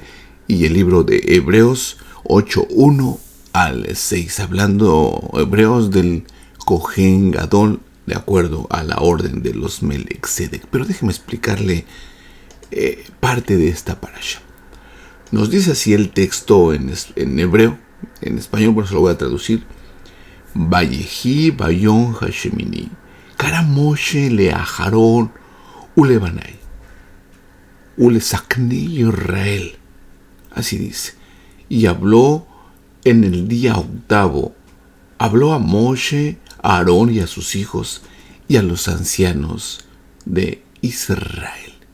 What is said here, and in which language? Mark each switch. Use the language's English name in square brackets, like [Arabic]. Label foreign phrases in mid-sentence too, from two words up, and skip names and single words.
[Spanish] Y el libro de Hebreos 8:1 al 6, hablando Hebreos del [Hebrew] כהן גדול [Spanish] de acuerdo a la orden de los Melechizedek. Pero déjeme explicarle parte de esta parasha. Nos dice así el texto en hebreo, en español, por eso lo voy a traducir. [Hebrew] ויהי ביום השמיני קרא משה לאהרן ולבניו ולזקני ישראל. [Spanish] Así dice. Y habló en el día octavo. Habló a Moshe, a Aarón y a sus hijos y a los ancianos de Israel.